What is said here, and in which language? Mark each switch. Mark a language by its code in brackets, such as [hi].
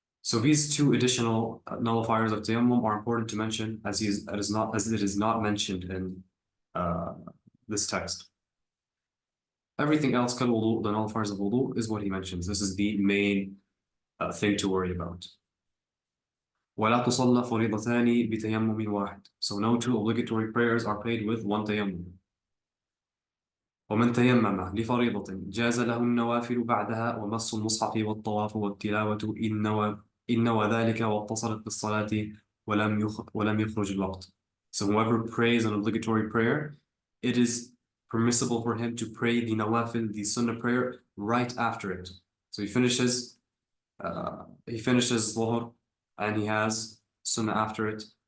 [en] So these two additional nullifiers of tayammum are important to mention as it is not mentioned in this text. Everything else, kal wudu, the nullifiers of wudu, is what he mentions. This is the main thing to worry about. [ar] ولا تصلى فريضتان بتيمم واحد. [en] So no two obligatory prayers are prayed with one tayammum. [ar] ومن تيمم لفريضة جاز له النوافل بعدها ومس المصحف والطواف والتلاوة إن نوى ذلك واتصلت بالصلاة ولم يخرج الوقت. [en] So whoever prays an obligatory prayer, it is permissible for him to pray the nawafil, the sunnah prayer, right after it. So he finishes Dhuhr and he has sunnah after it.